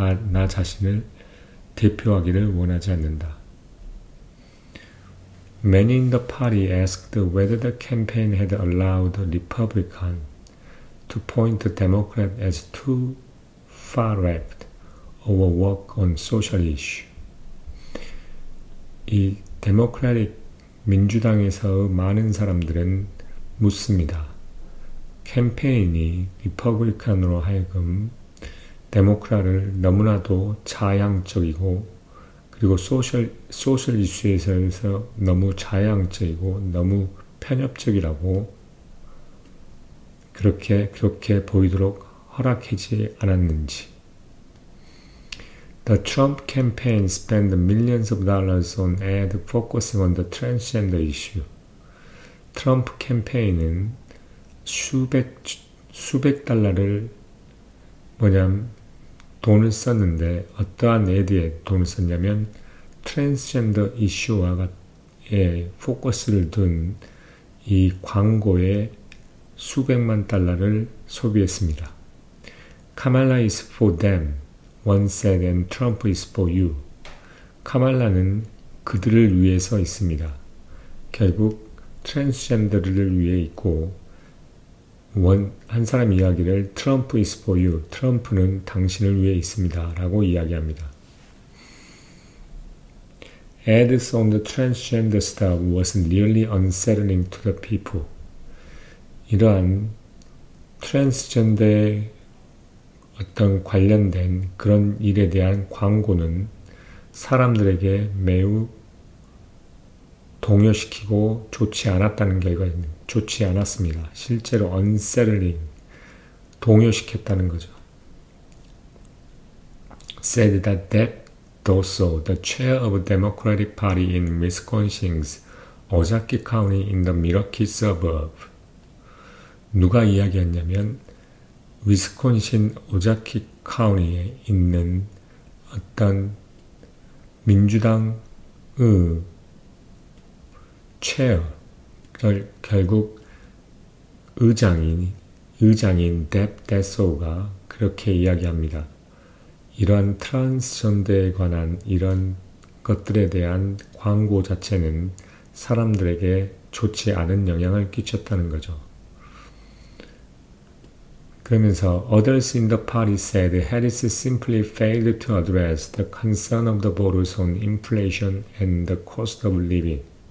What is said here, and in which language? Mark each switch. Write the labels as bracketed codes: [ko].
[ko] 나 자신을 대표하기를 원하지 않는다. [en] Many in the party asked whether the campaign had allowed the Republican to point the Democrat as too far left or work on social issue. [ko] 이 데모크라틱 민주당에서 많은 사람들은 묻습니다. 캠페인이 리퍼블리칸으로 하여금 데모크라를 너무나도 자양적이고 그리고 소셜 이슈에서 너무 자양적이고 너무 편협적이라고 그렇게 보이도록 허락하지 않았는지. [en] The Trump campaign spent millions of dollars on ad focusing on the transgender issue. [ko] 트럼프 캠페인은 수백 달러를 돈을 썼는데 어떠한 애드에 돈을 썼냐면 트랜스젠더 이슈와 포커스를 둔 이 광고에 수백만 달러를 소비했습니다. [en] Kamala is for them, one said, and Trump is for you. [ko] 카말라는 그들을 위해서 있습니다. 결국 트랜스젠더를 위해 있고 한 사람 이야기를 트럼프 [en] is for you, [ko] 트럼프는 당신을 위해 있습니다 라고 이야기합니다. [en] Ads on the transgender stuff was really unsettling to the people. [ko] 이러한 트랜스젠더에 어떤 관련된 그런 일에 대한 광고는 사람들에게 매우 동요시키고 좋지 않았다는 결과입니다. 좋지 않았습니다. 실제로 unsettling, 동요시켰다는 거죠. [en] Said that also the chair of the Democratic Party in Wisconsin's Ozaukee County in the Milwaukee suburb. [ko] 누가 이야기했냐면 위스콘신 오자키 카운티에 있는 어떤 민주당의 체어, 결국 의장인 뎁 데소가 그렇게 이야기합니다. 이러한 트랜스젠더에 관한 이런 것들에 대한 광고 자체는 사람들에게 좋지 않은 영향을 끼쳤다는 거죠. 그러면서 [en] others in the party said Harris simply failed to address the concern of the voters on inflation and the cost of living.